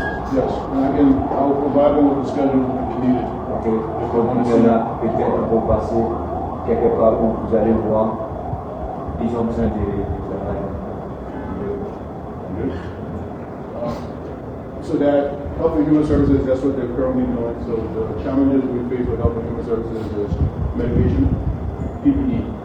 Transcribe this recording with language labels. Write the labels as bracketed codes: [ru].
[en] Yes, and I will provide them with the schedule if needed. Okay. [fr] Il y en a peut-être pour passer quelque part où vous allez voir, ils ont besoin de travail. [en] So that Health and Human Services, that's what they're currently doing. So the challenges we face with Health and Human Services is medication, PPE.